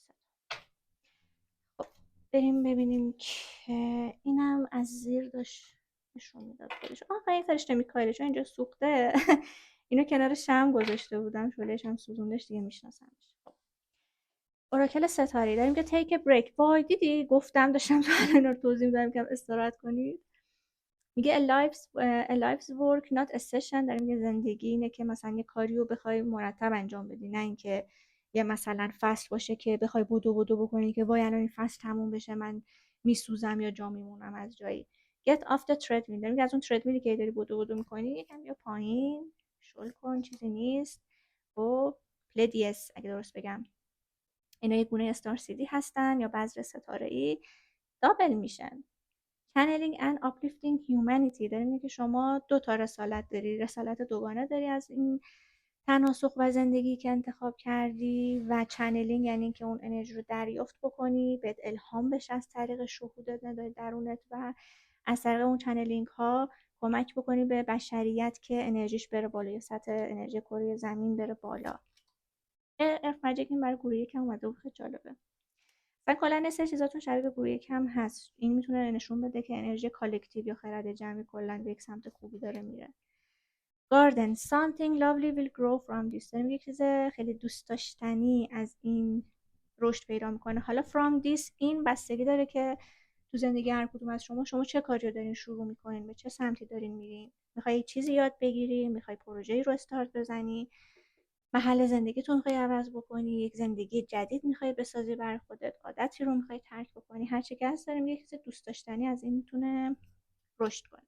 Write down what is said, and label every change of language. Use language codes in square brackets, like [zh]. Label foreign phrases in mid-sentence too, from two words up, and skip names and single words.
[fa] خب بریم ببینیم که اینم از زیر داشت نشون میداد خودش. این فرشته میکائیل چون اینجا سوخته اینو کنار شم گذاشته بودم، شعله‌اش هم سوزوندش دیگه میشناسمش. خب اوراکل ستاره داریم که [en] take break. [fa] وای دیدی گفتم داشتم اینا رو توضیح میدادم که استراحت کنید. میگه [en] a life's work not a session. [fa] داره میگه زندگی اینه که مثلا یه کاری رو بخوای مرتب انجام بدی، نه اینکه یه مثلا فصل باشه که بخوای بدو بکنی که وای الان این فصل تموم بشه من میسوزم یا جا میمونم از جایی. [en] get off the treadmill. [fa] داره میگه از اون تردمیلی که داری بدو میکنی یکم یا پایین شل کن، چیزی نیست. و پلدیس اگه درست بگم اینا یه گونه [en] star seed [fa] هستن یا بذر ستاره‌ای، دابل میشن. [en] channeling and uplifting humanity. [fa] داره میگه که شما دو تا رسالت داری، رسالت دوگانه داری از این تناسخ و زندگی که انتخاب کردی، و چنلینگ یعنی که اون انرژی رو دریافت بکنی، بهت الهام بشه از طریق شهود درونت و از طریق اون چنلینگ ها کمک بکنی به بشریت که انرژیش بره بالا یا سطح انرژی کره زمین بره بالا. ارف ماجیک این برای گروه یکم اومده و خیلی جالبه. و کلا یه سری چیزاتون شبیه به گروه یکم هست. این میتونه نشون بده که انرژی کالکتیو یا خرد جمعی کلا به یک سمت خوبی داره میره. [en] garden something lovely will grow from this. [fa] داره میگه چیز خیلی دوست داشتنی از این رشد پیدا میکنه. حالا [en] from this [fa] این بستگی داره که تو زندگی هر کدوم از شما چه کاری رو دارین شروع میکنین، به چه سمتی دارین میرین. میخوای چیزی یاد بگیری، میخوای پروژه‌ای رو استارت بزنی، محل زندگیتون میخوای عوض بکنی، یک زندگی جدید میخوای بسازی برای خودت، عادتی رو میخوای ترک بکنی، هر چی که هست داره میگه چیز دوست داشتنی از این میتونه رشد کنه.